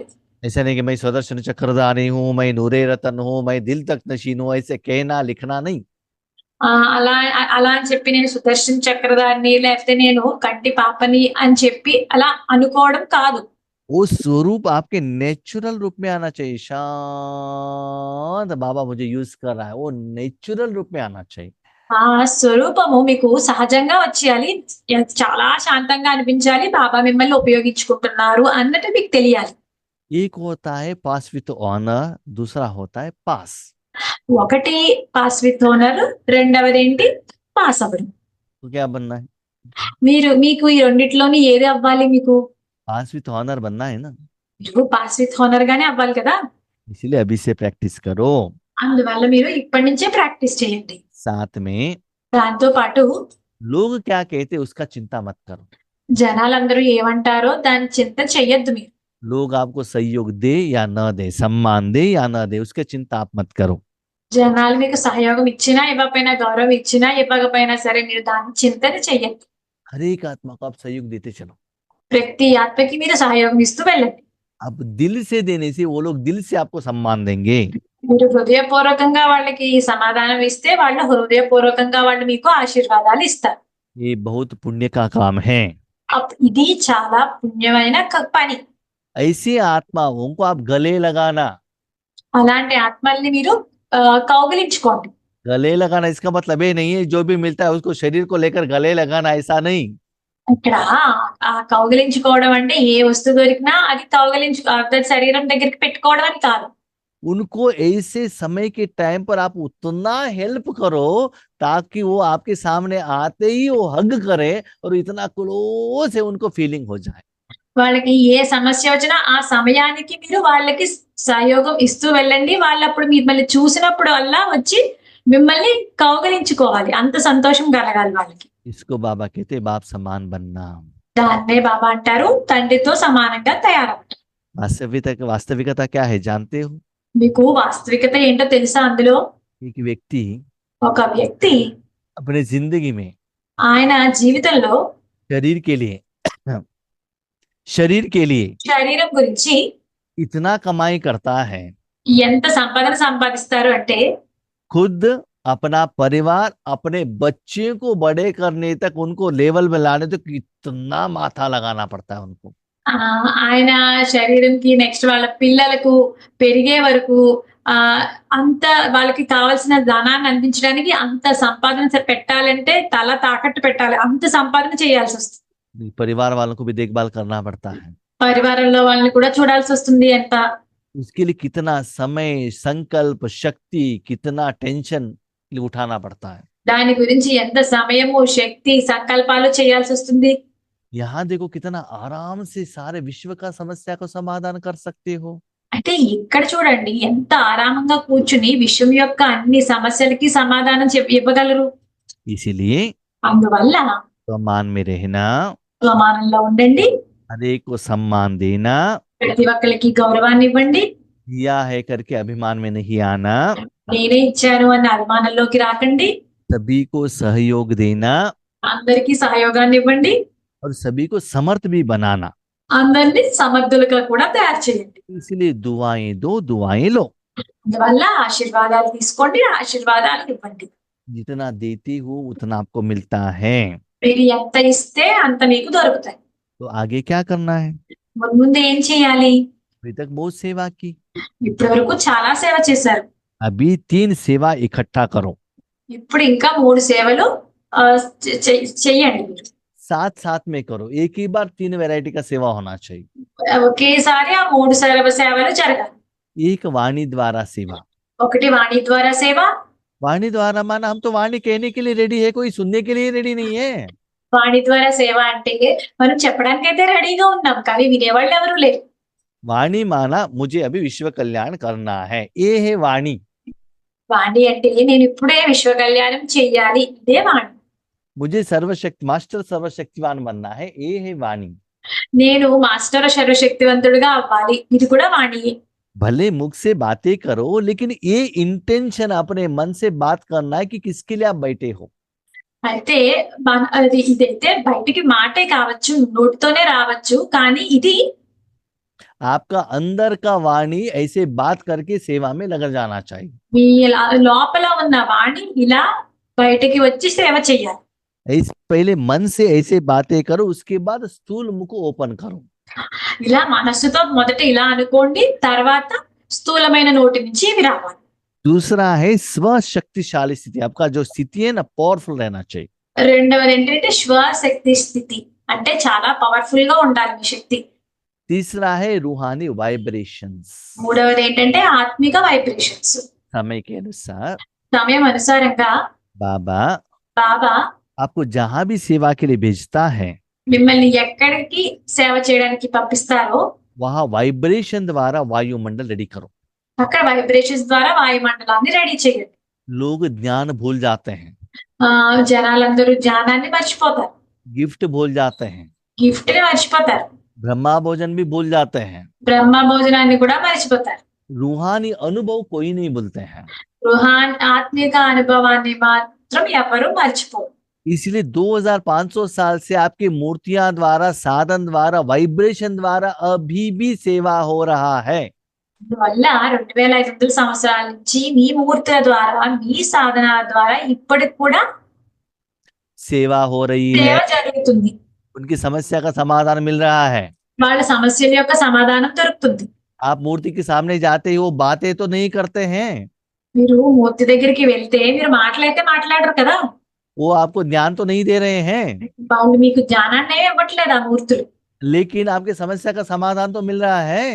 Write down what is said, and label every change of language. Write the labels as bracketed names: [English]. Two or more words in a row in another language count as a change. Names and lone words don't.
[Hindi] ऐसा नहीं कि मैं स्वदर्शन चक्रधारी हूँ, मैं नूरे रतन हूँ, मैं दिल तक नशीन हूँ, ऐसे कहना लिखना नहीं। [Telugu] అలా అలా అని చెప్పి నేను సుదర్శన్ చక్రధారిని లేకపోతే నేను కంటి పాపని అని చెప్పి అలా అనుకోవడం కాదు. [Hindi] वो स्वरूप आपके नेचुरल रूप में आना चाहिए। शांत बाबा मुझे यूज कर रहा है, वो नेचुरल रूप में आना चाहिए। [Telugu] ఆ స్వరూపము మీకు సహజంగా వచ్చేయాలి. చాలా శాంతంగా అనిపించాలి. బాబా మిమ్మల్ని ఉపయోగించుకుంటున్నారు అన్నట్టు మీకు తెలియాలి. [Hindi] एक होता है [English] pass with honour, [Hindi] दूसरा होता है पास। [Telugu] ఒకటి [English] pass with honour, [Telugu] రెండవదేంటి పాస్ అవ్వడం. [Hindi] तो क्या बनना है? [Telugu] మీకు ఈ రెండిట్లోని ఏది అవ్వాలి మీకు? [English] pass with honour [Hindi] बनना है ना। [Telugu] మీరు [English] pass with honour [Telugu] గానే అవ్వాలి కదా! [Hindi] इसीलिए अभी से प्रैक्टिस करो। [Telugu] అందువల్ల మీరు ఇప్పటి నుంచే ప్రాక్టీస్ చేయండి. [Hindi] साथ में [Telugu] దాంతో పాటు [Hindi] लोग क्या कहते हैं उसका चिंता मत करो। [Telugu] జనాలందరూ ఏమంటారో దాని చింత చెయ్యొద్దు మీరు. [Hindi] लोग आपको सहयोग दे या न दे, सम्मान दे या न दे, उसकी चिंता आप मत करो। [Telugu] జనాలు మీకు సహయోగం ఇచ్చినా, ఇవ్వకపోయినా, గౌరవం ఇచ్చినా, ఇవ్వకపోయినా సరే మీరు దాని చింతన చెయ్యొద్దు. [Hindi] हर एक आत्मा को आप सहयोग देते चलो। [Telugu] ప్రతి ఆత్మకి మీరు సహయోగం ఇస్తూ వెళ్ళండి. [Hindi] अब दिल से देने से वो लोग दिल से आपको सम्मान देंगे। [Telugu] మీరు హృదయపూర్వకంగా వాళ్ళకి సమాధానం ఇస్తే వాళ్ళు హృదయపూర్వకంగా వాళ్ళు మీకు ఆశీర్వాదాలు ఇస్తారు. [Hindi] ये बहुत पुण्य का काम है। [Telugu] ఇది చాలా పుణ్యమైన పని. [Hindi] ऐसी आत्माओं को आप गले लगाना। [Telugu] అలాంటి ఆత్మల్ని మీరు కౌగిలించుకోండి. [Hindi] गले लगाना इसका मतलब ये नहीं है जो भी मिलता है उसको शरीर को लेकर गले लगाना, ऐसा नहीं। [Telugu] ఇక్కడ కౌగిలించుకోవడం అంటే ఏ వస్తువు దొరికినా అది దాని శరీరం దగ్గరికి పెట్టుకోవడం అని కాదు. [Hindi] उनको ऐसे समय के टाइम पर आप उतना हेल्प करो ताकि वो आपके सामने आते ही वो हग करे और इतना क्लोज है उनको फीलिंग हो जाए। [Telugu] వాళ్ళకి ఏ సమస్య వచ్చినా ఆ సమయానికి మీరు వాళ్ళకి సహయోగం ఇస్తూ వెళ్ళండి. వాళ్ళప్పుడు మిమ్మల్ని చూసినప్పుడు అల్లా వచ్చి మిమ్మల్ని కౌగిలించుకోవాలి. అంత సంతోషం కలగాలి వాళ్ళకి. [Hindi] इसको बाबा कहते बाप समान बनना। [Telugu] దాన్నే బాబా అంటారు తండ్రితో సమానంగా తయారవ్వడం. [Hindi] वास्तविकता क्या है जानते हो? [Telugu] మీకు వాస్తవికత ఏంటో తెలుసా అందులో? [Hindi] एक व्यक्ति [Telugu] ఒక వ్యక్తి [Hindi] अपने जिंदगी में [Telugu] ఆయన జీవితంలో [Hindi] शरीर के लिए [Telugu] శరీరం గురించి [Hindi] इतना कमाई करता है, [Telugu] ఎంత సంపాదన సంపాదిస్తారు అంటే खुद अपना परिवार अपने बच्चे को बड़े करने तक उनको लेवल में लाने तक कितना माथा लगाना पड़ता है उनको। ఆయన శరీరంకి నెక్స్ట్ వాళ్ళ పిల్లలకు పెరిగే వరకు అంత వాళ్ళకి కావాల్సిన ధనాన్ని అందించడానికి అంత సంపాదన పెట్టాలంటే తల తాకట్టు పెట్టాలి. అంత సంపాదన చేయాల్సి వస్తుంది. [Hindi] परिवार वालों को भी देखभाल करना पड़ता है। [Telugu] పరివారంలో వాళ్ళని కూడా చూడాల్సి వస్తుంది. ఎంత [Hindi] उसके लिए कितना समय, संकल्प, शक्ति, कितना टेंशन उठाना पड़ता है। [Telugu] దాని గురించి ఎంత సమయము, శక్తి, సంకల్పాలు చేయాల్సి వస్తుంది. [Hindi] यहाँ देखो कितना आराम से सारे विश्व का समस्या को समाधान कर सकते हो। [Telugu] అయితే ఇక్కడ చూడండి ఎంత ఆరామంగా కూర్చుని విశ్వం యొక్క అన్ని సమస్యలకి సమాధానం ఇవ్వగలరు. [Hindi] इसीलिए [Telugu] అందువల్ల [Hindi] सम्मान में रहना, [Telugu] సమానంలో ఉండండి. [Hindi] हर एक को सम्मान देना, [Telugu] ప్రతి ఒక్కరికి గౌరవాన్ని ఇవ్వండి. [Hindi] दिया है करके अभिमान में नहीं आना, [Telugu] నేనే ఇచ్చాను అన్న అభిమానంలోకి రాకండి. [Hindi] सभी को सहयोग देना [Telugu] అందరికీ సహయోగాన్ని ఇవ్వండి. [Hindi] और सभी को समर्थ भी बनाना। [Telugu] అందరినీ సమర్థులుగా కూడా తయారు చేయండి. [Hindi] इसलिए दुआएं दो, दुआएं लो। [Telugu] అందువల్ల ఆశీర్వాదాలు తీసుకోండి, ఆశీర్వాదాలు ఇవ్వండి. [Hindi] जितना देती हो उतना आपको मिलता है। [Telugu] మీరు ఎంత ఇస్తే అంత మీకు దొరుకుతాయి. [Hindi] तो आगे क्या करना है? [Telugu] ముందు ఏం చేయాలి? [Hindi] अभी तक बहुत सेवा की, [Telugu] ఇప్పటి వరకు చాలా సేవ చేశారు. [Hindi] अभी 3 सेवा इकट्ठा करो। [Telugu] ఇప్పుడు ఇంకా 3 సేవలు చెయ్యండి. మీరు [Hindi] साथ साथ में करो, एक ही बार 3 वैरायटी का सेवा होना चाहिए। [Telugu] ఒకేసారి ఆ 3 సేవలు జరగాలి. [Hindi] एक वाणी द्वारा सेवा। [Telugu] ఒకటి వాణి ద్వారా సేవ. [Hindi] वाणी द्वारा माना हम तो वाणी कहने के लिए रेडी है, कोई सुनने के लिए रेडी नहीं है। [Telugu] వాణి ద్వారా సేవ అంటే మనం చెప్పడానికైతే రెడీగా ఉన్నాం కానీ వినేవాళ్ళు ఎవరు లేరు. [Hindi] वाणी माना मुझे अभी विश्व कल्याण करना है, ये है वाणी। [Telugu] వాణి అంటే నేను ఇప్పుడే విశ్వ కళ్యాణం చెయ్యాలి, ఇదే వాణి. [Hindi] मुझे मास्टर सर्वशक्तिवान बनना है, ये है वाणी। [Telugu] నేను మాస్టర్ సర్వశక్తివంతుడిగా అవ్వాలి, ఇది కూడా వాణి. [Hindi] भले मुख से बातें करो लेकिन ये इंटेंशन अपने मन से बात करना है कि किसके लिए आप बैठे हो। [Telugu] అయితే ఇదైతే బయటికి మాటే కావచ్చు, నోటితోనే రావచ్చు, కానీ ఇది [Hindi] आपका अंदर का वाणी ऐसे बात करके सेवा में लग जाना चाहिए। [Telugu] మీ లోపల ఉన్న వాణి ఇలా బయటికి వచ్చి సేవ చెయ్యాలి. [Hindi] पहले मन से ऐसे बातें करो, उसके बाद स्थूल मुख ओपन करो। [Telugu] ఇలా మనస్సుతో మొదట ఇలా అనుకోండి, తర్వాత స్థూలమైన నోటి నుంచి ఇవి రావాలి. [Hindi] दूसरा है स्वशक्तिशाली स्थिति। आपका जो स्थिति है ना पावरफुल रहना चाहिए। [Telugu] రెండవది ఏంటంటే శ్వాశక్తి స్థితి, అంటే చాలా పవర్ఫుల్ గా ఉండాలి మీ శక్తి. [Hindi] तीसरा है रूहानी वाइब्रेशंस। [Telugu] మూడవది ఏంటంటే ఆత్మిక వైబ్రేషన్స్. [Hindi] समय के अनुसार [Telugu] సమయం అనుసారంగా [Hindi] बाबा [Telugu] బాబా [Hindi] आपको जहां भी सेवा के लिए भेजता है [Telugu] మిమ్మల్ని ఎక్కడికి సేవ చేయడానికి పంపిస్తారో [Hindi] वहां वाइब्रेशन द्वारा वायुमंडल रेडी करो। [Telugu] అక్కడ వైబ్రేషన్స్ ద్వారా వాయుమండలాన్ని రెడీ చేయండి. [Hindi] लोग ज्ञान भूल जाते हैं, [Telugu] జనాలందరూ జ్ఞానాన్ని మర్చిపోతారు, [Hindi] गिफ्ट भूल जाते हैं, [Telugu] గిఫ్ట్ ని మర్చిపోతారు, [Hindi] ब्रह्मा भोजन भी भूल जाते हैं, [Telugu] బ్రహ్మ భోజనాన్ని కూడా మర్చిపోతారు. [Hindi] रूहानी अनुभव कोई नहीं भूलते हैं। [Telugu] ఆత్మిక అనుభవాన్ని మాత్రం ఎవరు మర్చిపోరు. [Hindi] इसलिए 2500 साल से आपकी मूर्तियां द्वारा, साधन द्वारा, वाइब्रेशन द्वारा अभी भी सेवा हो रहा है। [Telugu] అందువల్ల 2500 సంవత్సరాల నుంచి మీ మూర్తుల ద్వారా, మీ సాధనాల ద్వారా ఇప్పటికి కూడా [Hindi] सेवा हो रही [Telugu] సేవ [Hindi] है, [Telugu] జరుగుతుంది. [Hindi] उनकी समस्या का समाधान मिल रहा है। [Telugu] వాళ్ళ సమస్యల యొక్క సమాధానం దొరుకుతుంది. [Hindi] आप मूर्ति के सामने जाते ही वो बातें तो नहीं करते हैं, [Telugu] మీరు మూర్తి దగ్గరికి వెళ్తే మీరు మాటలైతే మాట్లాడరు కదా, [Hindi] वो आपको ज्ञान तो नहीं दे रहे हैं, [Telugu] వాళ్ళు మీకు జ్ఞానాన్ని ఇవ్వట్లేదు ఆ మూర్తులు, [Hindi] लेकिन आपकी समस्या का समाधान तो मिल रहा है।